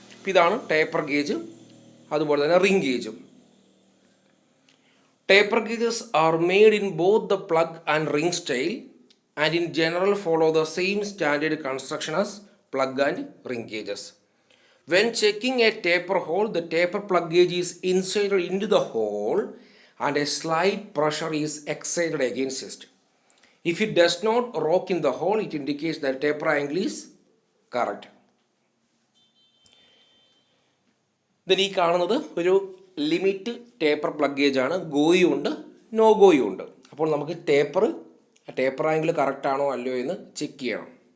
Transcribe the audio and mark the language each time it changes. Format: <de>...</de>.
<ml>ഇതാണ് taper gauge. അതുപോലെ തന്നെ ring ഗേജും.</ml> <en>Taper gauges are made in both the plug and ring style and in general follow the same standard construction as plug and ring gauges. When checking a taper hole, the taper plug gauge is inserted into the hole and a slight pressure is exerted against it. If it does not rock in the hole, it indicates that taper angle is correct.</en> <ml>Then ഈ കാണുന്നത് ഒരു limit taper plug gauge ആണ്. ഗോയും ഉണ്ട്, no ഗോയും ഉണ്ട്. അപ്പോൾ നമുക്ക് taper angle correct ആണോ അല്ലയോ എന്ന് ചെക്ക് ചെയ്യണം.</ml>